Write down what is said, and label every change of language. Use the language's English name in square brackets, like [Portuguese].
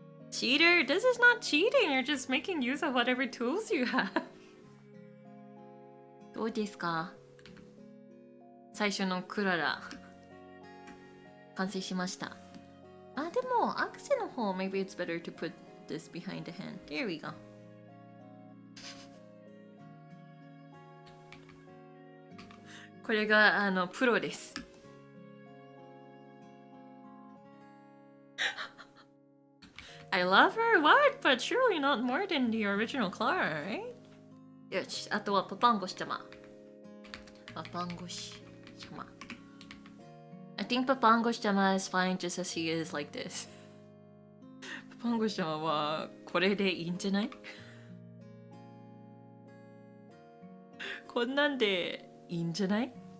[English] Cheater? This is not cheating. You're just making use of whatever tools you have. [Japanese] どうですか? 最初のクララ完成しました。 [English] あ、 [Japanese] でもアクセの方 [English] maybe it's better to put this behind the hand. There we go. [Japanese] ここれがプロです。 [English] I love her, what? But surely not more than the original Klara, right? [Japanese] よし、あとはパパンゴシ様。パパンゴシ様。 [English] I think パパンゴシ様 is fine just as he is like this. [Japanese] パパンゴシ様はこれでいいんじゃない？こんなんでいいんじゃない？